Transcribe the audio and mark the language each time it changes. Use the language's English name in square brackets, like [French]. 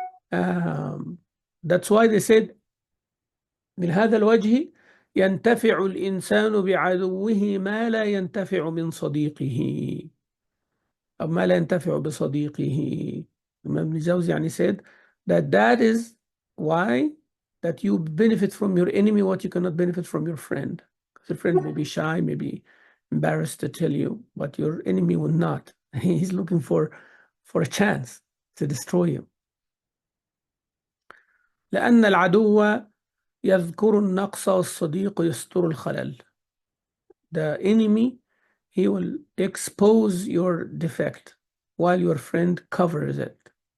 [English] That's why they said [Arabic] من هذا الوجه ينتفع الإنسان بعدوه ما لا ينتفع من صديقه، أو ما لا ينتفع بصديقه. [English] Imam Jawzi يعني said that is why that you benefit from your enemy what you cannot benefit from your friend. Because your friend may be shy, may be embarrassed to tell you, but your enemy will not. He's looking for a chance to destroy you. [Arabic] لأن العدو يذكر النقص والصديق يستر الخلل. [English] The enemy, he will expose your defect while your friend covers it.